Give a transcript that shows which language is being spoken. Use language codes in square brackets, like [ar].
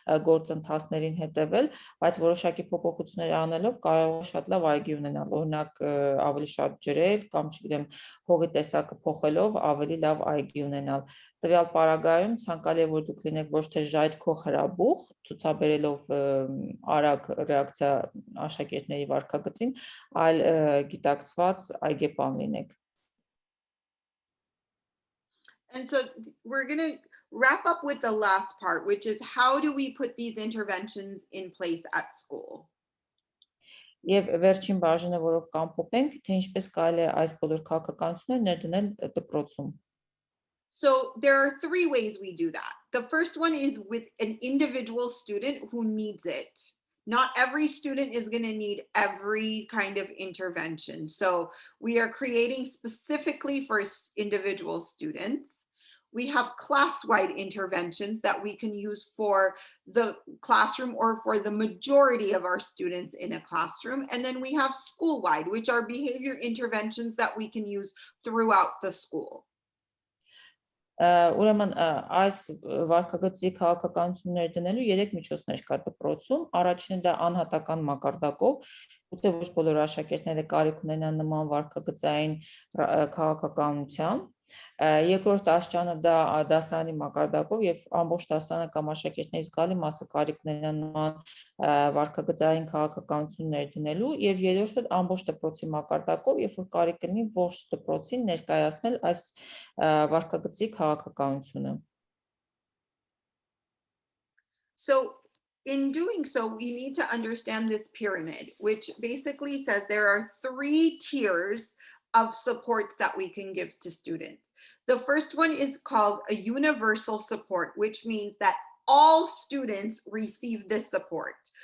[hy] գործընթացներին հետևել, բայց որոշակի փոփոխություններ անելով կարող է շատ լավ այգի ունենալ, օրինակ ավելի շատ ջրել կամ չգիտեմ հողի տեսակը փոխելով ավելի լավ այգի ունենալ։ Տվյալ պարագայում ցանկալի է որ դուք լինեք ոչ թե ժայթքող հրաբուխ, ցուցաբերելով արագ ռեակցիա աշակերտների վարքագծին, այլ գիտակցված այգեպան լինեք։ [en] And so we're going to wrap up with the last part, which is how do we put these interventions in place at school? [hy] Եվ վերջին բաժինը, որով կամփոփենք, թե ինչպես կարելի է այս բոլոր քաղաքականությունները ներդնել դպրոցում։ [en] So there are three ways we do that. The first one is with an individual student who needs it. Not every student is going to need every kind of intervention. So we are creating specifically for individual students. We have class-wide interventions that we can use for the classroom or for the majority of our students in a classroom. And then we have school-wide, which are behavior interventions that we can use throughout the school. [hy] Ուրեմն այս վարքագծի քաղաքականություններ դնելու երեք միջոցներ կա դպրոցում, առաջինը դա անհատական մակարդակով, ուտե ոչ բոլոր աշակերտները կարիք ունենան նման վարքագծային քաղաքականության, երկրորդ աշճանը դա դասարանի մակարդակով եւ ամբողջ դասարանը կամ աշակերտների զգալի մասը կարիք ունենան նման վարքագծային քաղաքականություններ դնելու եւ երրորդը ամբողջ դպրոցի մակարդակով, երբ որ կարիք լինի ողջ դպրոցին ներկայացնել այս վարքագծի քաղաքականությունը։ [en] So in doing so, we need to understand this pyramid, which basically says there are three tiers of supports that we can give to students. The first one is called a universal support, which means that all students receive this support.